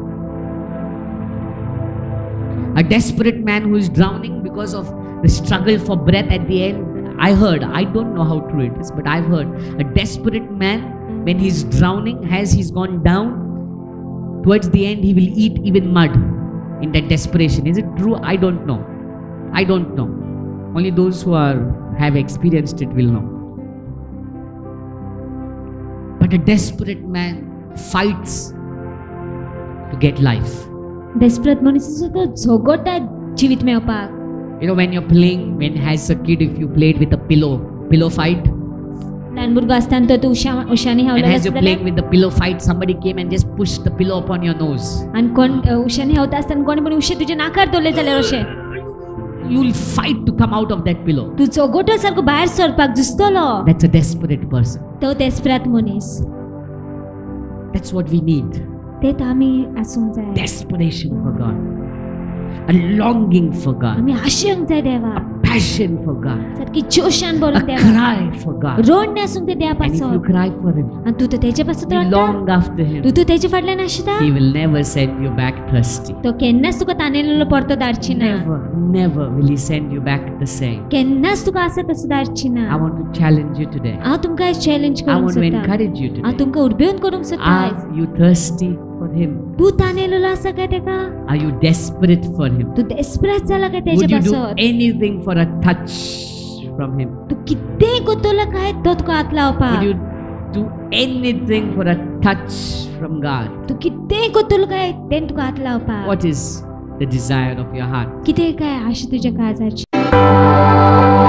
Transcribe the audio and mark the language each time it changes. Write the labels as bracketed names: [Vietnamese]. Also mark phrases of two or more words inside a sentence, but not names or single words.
[English] A desperate man who is drowning because of the struggle for breath at the end, I heard, I don't know how true it is, but I've heard a desperate man, when he's drowning, as he's gone down, towards the end he will eat even mud in that desperation. Is it true? I don't know. I don't know. Only those who have experienced it will know. But a desperate man fights to get life. [Konkani] डेस्परेट मनीस आसा तो झगडटा जिवीत मेवपाक. [English] When you're playing, when as a kid, if you played with a pillow fight, [Konkani] ल्हान भुरगो आसतना तो तूं उशांनी [English] and [Konkani] हावलेलो [English] as you're [Konkani] आसा [English] playing [Konkani] जाल्यार [English] with the pillow fight, somebody came and just pushed the pillow upon your nose. [Konkani] आनी कोण उशांनी हावता आसतना कोणी पण उशे तुज्या नाकार दवरले जाल्यार अशें [English] You'll fight to come out of that pillow. [Konkani] तूं झगडटा सारको भायर सरपाक झुजतलो. [English] That's a desperate person. [Konkani] तो डेस्परेट मनीस. [English] That's what we need. [Konkani] तेत आमी आसूंक जाय. [English] Desperation for God. A longing for God. [Konkani] आमी आशेंक जाय देवा. [English] Passion for God. [Konkani] सारकी जोशान [English] A [Konkani] भरून देवा. [English] cry for God. [Konkani] रोड आसूंक ते देवा [English] And if you [Konkani] पासून. [English] cry for Him, [Konkani] आनी तूं तर तेजे पासून [English] you [Konkani] रडटा. [English] long after Him, [Konkani] तूं तेजे फाटल्यान आसता. [English] He will never send you back thirsty. [Konkani] तो केन्नाच तुका ताणेलेलो परतो धाडची ना. [English] Never will He send you back the same. [Konkani] केन्नाच तुका आसा तसो धाडची ना. [English] I want to challenge you today. [Konkani] हांव तुमकां चॅलेंज [English] I [Konkani] करूंक [English] want to [Konkani] सोदता. [English] encourage you [Konkani] हांव [English] today. [Konkani] तुमकां उर्बेवन करूंक सोदता. [English] Are you thirsty? for Him? [Konkani] तू ताणलेलो आसा काय तेका? [English] Are you desperate for Him? [Konkani] तू डेस्परेट जाला काय [English] Would [Konkani] तेच्या [English] you do [Konkani] पासत? [English] anything for a touch from Him? [Konkani] तू कितेंय कोत्तलो काय तो तुका हात [English] Would [Konkani] लावपाक? [English] you do anything for a touch from God? [Konkani] तू कितेंय कोत्तलो काय तें तुका हात लावपाक? [English] What is the desire of your heart? [Konkani] कितें काय आशा तुज्या काळजाची?